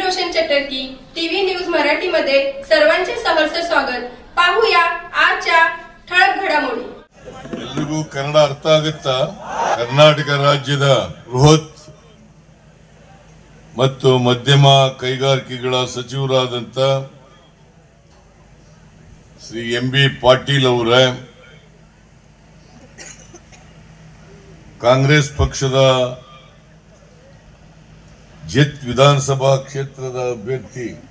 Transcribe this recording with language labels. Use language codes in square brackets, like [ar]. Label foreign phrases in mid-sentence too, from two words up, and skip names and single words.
[mr] सुदर्शन चटर्की टीव्ही न्यूज मराठी मध्ये सर्वांचे सहर्ष स्वागत. पाहूया आजच्या ठळक घडामोडी. [kn] ಎಲ್ರಿಗೂ ಕನ್ನಡ ಅರ್ಥ ಆಗುತ್ತಾ? ಕರ್ನಾಟಕ ರಾಜ್ಯದ ಬೃಹತ್ ಮತ್ತು ಮಧ್ಯಮ ಕೈಗಾರಿಕೆಗಳ ಸಚಿವರಾದಂತ ಶ್ರೀ ಎಂ.ಬಿ. ಪಾಟೀಲ್ ಅವರೇ ಕಾಂಗ್ರೆಸ್ ಪಕ್ಷದ ಜೆತ್ ವಿಧಾನಸಭಾ ಕ್ಷೇತ್ರದ ಅಭ್ಯರ್ಥಿ